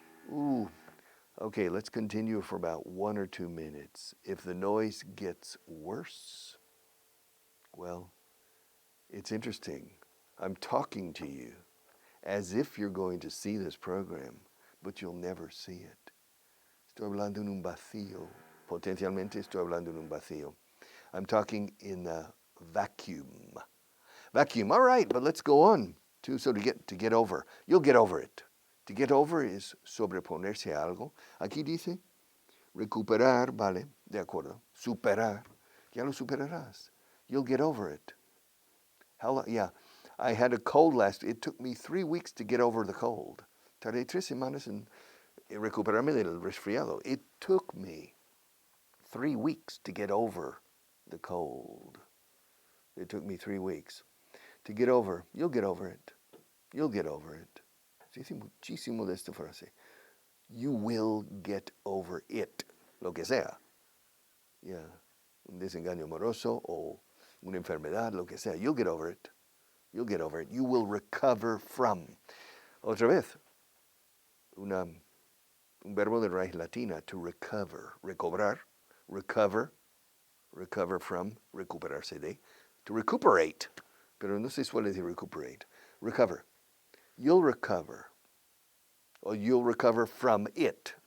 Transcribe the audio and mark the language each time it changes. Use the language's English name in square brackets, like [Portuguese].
[English] Ooh, okay, let's continue for about 1 or 2 minutes. If the noise gets worse, well, it's interesting. I'm talking to you as if you're going to see this program, but you'll never see it. [Spanish] Estoy hablando en un vacío. Potencialmente estoy hablando en un vacío. [English] I'm talking in a vacuum. Vacuum, all right, but let's go on. So to get over. You'll get over it. To get over is [Spanish] sobreponerse a algo. Aquí dice, recuperar, vale, de acuerdo. Superar, ya lo superarás. [English] You'll get over it. How long? Yeah, I had a cold it took me 3 weeks to get over the cold. [Spanish] Tardé 3 semanas en recuperarme del resfriado. [English] It took me 3 weeks to get over the cold. It took me 3 weeks. To get over, you'll get over it. You'll get over it. [Spanish] Se dice muchísimo de esta frase. [English] You will get over it. [Spanish] Lo que sea. Yeah. Un desengaño amoroso o una enfermedad, lo que sea. [English] You'll get over it. You'll get over it. You will recover from. [Spanish] Otra vez. Un verbo de raíz latina, [English] to recover. [Spanish] Recobrar. [English] Recover. Recover from. [Spanish] Recuperarse de. [English] To recuperate. [Spanish] Pero no se suele decir recuperate. [English] Recover. You'll recover. Or you'll recover from it.